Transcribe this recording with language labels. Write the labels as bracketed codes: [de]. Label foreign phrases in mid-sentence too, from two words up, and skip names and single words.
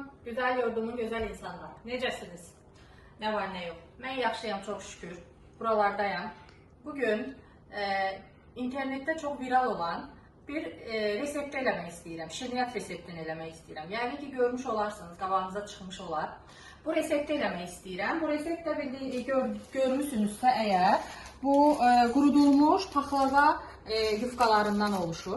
[tr] Güzel yurdumun güzel insanlar. Necəsiniz? Ne var ne yok. Ben yaxşıyam çok şükür. Buralardayım. Bugün internette çok viral olan bir resept [az] eləmək istəyirəm. Şirniyyat reseptini eləmək istəyirəm. Yəni ki görmüş olarsınız, qabağınıza çıxmış olar. Bu resepti eləmək istəyirəm. Bu reseptdə görmüsünüzsə əgər bu qurudulmuş paxlava [tr] yufkalarından oluşur.